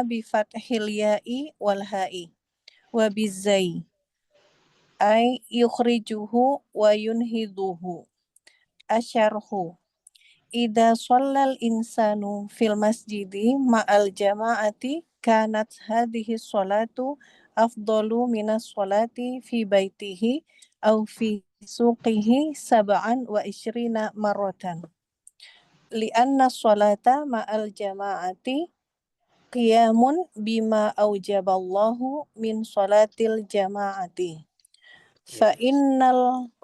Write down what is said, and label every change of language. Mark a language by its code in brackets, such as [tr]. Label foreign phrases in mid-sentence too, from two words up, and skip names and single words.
[ar] بفتح الياء والحاء وبالزاي أي يخرجه وينهضه أشرحه إذا صلى الإنسان في المسجد مع الجماعة كانت هذه الصلاة أفضل من الصلاة في بيته أو في سوقه سبعا وعشرين مرة لأن الصلاة مع الجماعة قيام بما أوجبه الله من صلاة الجماعة فإن